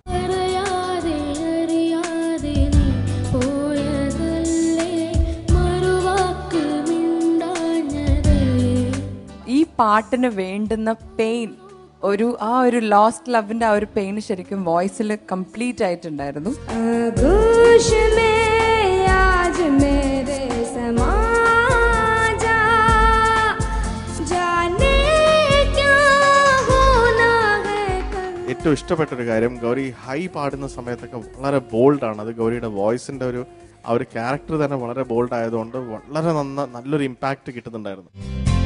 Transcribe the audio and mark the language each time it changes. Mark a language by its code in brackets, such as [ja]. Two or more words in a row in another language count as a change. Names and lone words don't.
[ml] അറിയാതെ അറിയാതെ നീ പോയതല്ലേ മറുവാക്ക് മിണ്ടാഞ്ഞതേ. ഈ പാട്ടിന് വേണ്ടുന്ന പെയിൻ, ആ ഒരു [en] lost love's [ml] ആ ഒരു പെയിൻ ശരിക്കും വോയിസിൽ കംപ്ലീറ്റ് ആയിട്ടുണ്ടായിരുന്നു. [hi] आगोश में आज मेरे समा जा, जाने क्या होना है कल. [ml] ഏറ്റവും ഇഷ്ടപ്പെട്ടൊരു കാര്യം, ഗൗരി ഹൈ പാടുന്ന സമയത്തൊക്കെ വളരെ ബോൾഡാണ്. അത് ഗൗരിയുടെ വോയിസിന്റെ ആ ഒരു ക്യാരക്ടർ തന്നെ വളരെ ബോൾഡ് ആയതുകൊണ്ട് വളരെ നല്ലൊരു ഇമ്പാക്റ്റ് കിട്ടുന്നുണ്ടായിരുന്നു.